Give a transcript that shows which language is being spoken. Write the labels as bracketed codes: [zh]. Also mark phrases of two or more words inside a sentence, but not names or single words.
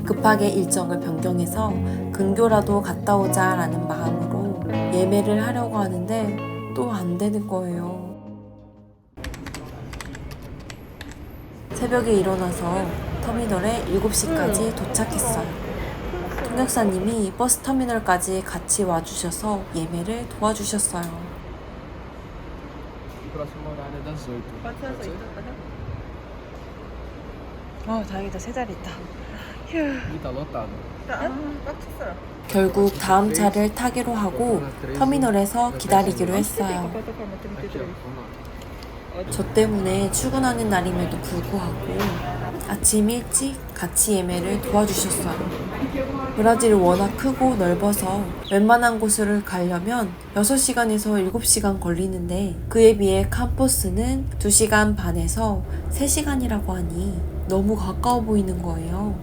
[ko] 급하게 일정을 변경해서 근교라도 갔다 오자 라는 마음으로 예매를 하려고 하는데 또 안 되는 거예요. 새벽에 일어나서 터미널에 7시까지 도착했어요. 통역사님이 버스 터미널까지 같이 와주셔서 예매를 도와주셨어요. [pt] O próximo horário é das 8. [ko] 같이 와서 [pt] Pode ser? [ko] 있었다. 다행이다. 세 자리 있다. [pt] Ih, tá lotado. [ko] 꽉 찼어요. 결국 다음 차를 타기로 하고 터미널에서 기다리기로 했어요. [pt] Aqui, ó. Vamos lá. [ko] 저 때문에 출근하는 날임에도 불구하고 아침 일찍 같이 예매를 도와주셨어요. 브라질이 워낙 크고 넓어서 웬만한 곳을 가려면 6시간에서 7시간 걸리는데 그에 비해 캄포스는 2시간 반에서 3시간이라고 하니 너무 가까워 보이는 거예요.